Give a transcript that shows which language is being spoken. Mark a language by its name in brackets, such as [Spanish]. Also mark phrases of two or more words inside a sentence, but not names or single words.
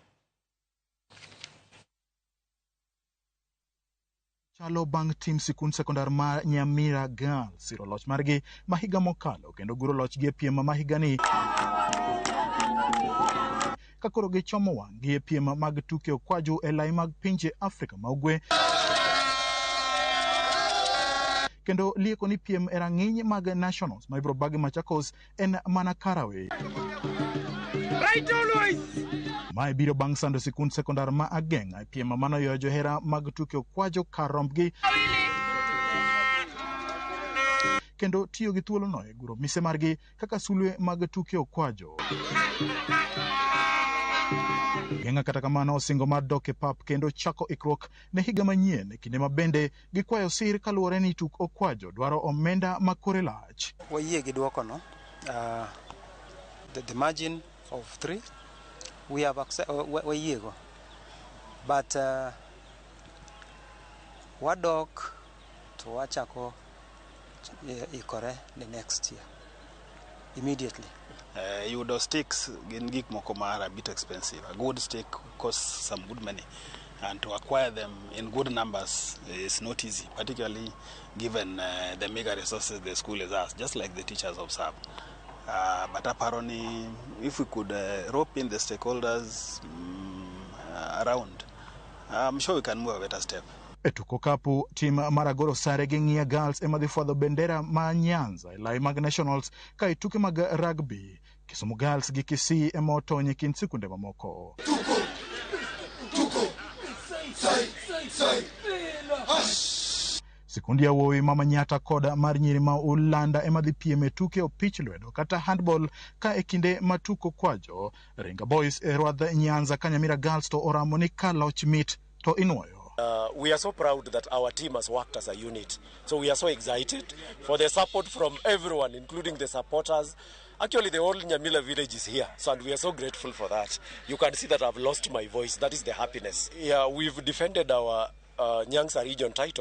[Luo (Kenya and Tanzania)] Chalo bang' tim Sikund sekondar ma Nyamira Girls siro loch margi mahiga mokalo kendo guro lochgi e piem ma higani kakoro gichomo wang'gi e piem mag tuke okwajo e lai mag pinje Afrika ma ugwe kendo lieko ni piem e rang'iny mag nationals ma ibiro bagi Machakos en mana Karawe. [English] Right always! [Luo (Kenya and Tanzania)] Mae biro bang' sando Sikund sekondar ma Ageng'a e piem manoyo johera mag tuke okwajo kar rombgi kendo tiyo gi thuolono e guro mise margi kaka sulwe mag tuke okwajo. Ageng'a kata kamano osingo mar dok e pap kendo chako ikruok ne higa manyien e kinde ma bende gikwayo sir kaluwore ni tuk okwajo dwaro omenda makore lach. Wayie gi dwoko no. [English] The margin of 3 we have wayiego, but [Luo (Kenya and Tanzania)] wadok to wachako ikore [English] the next year immediately. [Luo (Kenya and Tanzania)] Yudo sticks gin gik moko mara [English] a bit expensive. A good stick costs some good money, and to acquire them in good numbers is not easy, particularly given the meager resources the school has asked, just like the teachers observe. But apparently, if we could rope in the stakeholders around, I'm sure we can move a better step. [Luo (Kenya and Tanzania)] E tuko kapu, tim maragoro sare gi Nyiri Girls ema dhi fwadho bendera ma Nyanza e lai mag nationals ka e tuke mag rugby Kisumu Girls gi Kisii ema otony e kind sikunde mamoko. Sikundi ya wuoyi ma Manyata koda mar nyiri ma Ulanda ema dhi piem e tuke opich lwedo kata handball ka e kinde ma tuko okwajo Ringa Boys e rwadh Nyanza ka Nyamira Girls to oramo ni ka loch mit to inuoyo. [English] We are so proud that our team has worked as a unit. So we are so excited for the support from everyone, including the supporters. Actually, the whole Nyamira village is here, so and we are so grateful for that. You can see that I've lost my voice. That is the happiness. Yeah, we've defended our Nyanza region title.